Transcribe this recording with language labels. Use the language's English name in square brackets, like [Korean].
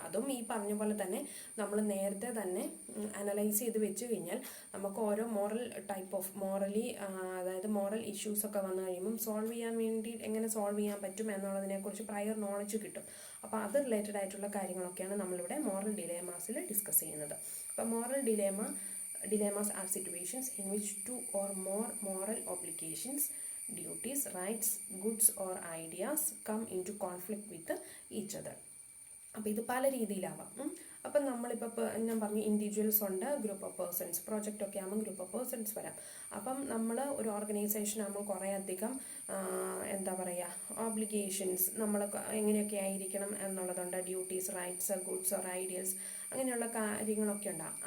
[Malayalam] അതും ഈ പറഞ്ഞ പോലെ തന്നെ നമ്മൾ നേരത്തെ തന്നെ അനലൈസ് ചെയ്ത് വെച്ച് കഴിഞ്ഞാൽ നമുക്ക് ഓരോ മോറൽ ടൈപ്പ് ഓഫ് അതായത് മോറൽ ഇഷ്യൂസൊക്കെ വന്നു കഴിയുമ്പം സോൾവ് ചെയ്യാൻ വേണ്ടി എങ്ങനെ സോൾവ് ചെയ്യാൻ പറ്റും എന്നുള്ളതിനെക്കുറിച്ച് പ്രയർ നോളജ് കിട്ടും. അപ്പോൾ അത് റിലേറ്റഡ് ആയിട്ടുള്ള കാര്യങ്ങളൊക്കെയാണ് നമ്മളിവിടെ മോറൽ ഡിലേമാസിൽ ഡിസ്കസ് ചെയ്യുന്നത്. [English] അപ്പോൾ moral dilemmas are situations in which 2 or more moral obligations, duties, rights, goods or ideas come into conflict with each other. [Malayalam] അപ്പോൾ ഇത് പല രീതിയിലാവാം. അപ്പം നമ്മളിപ്പോൾ ഞാൻ പറഞ്ഞു ഇൻഡിവിജ്വൽസ് ഉണ്ട്, ഗ്രൂപ്പ് ഓഫ് പേഴ്സൺസ്, പ്രോജക്റ്റ് ഒക്കെ ആകുമ്പോൾ ഗ്രൂപ്പ് ഓഫ് പേഴ്സൺസ് വരാം. അപ്പം നമ്മൾ ഒരു ഓർഗനൈസേഷൻ ആകുമ്പോൾ കുറേ അധികം എന്താ പറയുക, ഓബ്ലിഗേഷൻസ് നമ്മൾ എങ്ങനെയൊക്കെ ആയിരിക്കണം എന്നുള്ളതുണ്ട്. Duties, rights, goods or ideals, അങ്ങനെയുള്ള കാര്യങ്ങളൊക്കെ ഉണ്ടാകും.